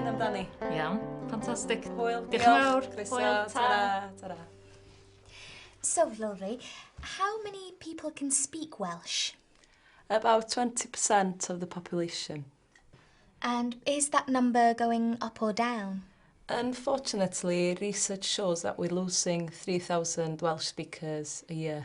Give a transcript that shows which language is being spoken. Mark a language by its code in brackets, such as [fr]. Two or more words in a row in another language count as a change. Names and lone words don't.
[cy] Dani? Iawn, ffantastig. Hwyl. Diolch yn fawr. Croeso. Hwyl, ta. Ta-ra. Ta-ra. [en] So, Lowry, how many people can speak Welsh? About 20% of the population. And is that number going up or down? Unfortunately, research shows that we're losing 3,000 Welsh speakers a year.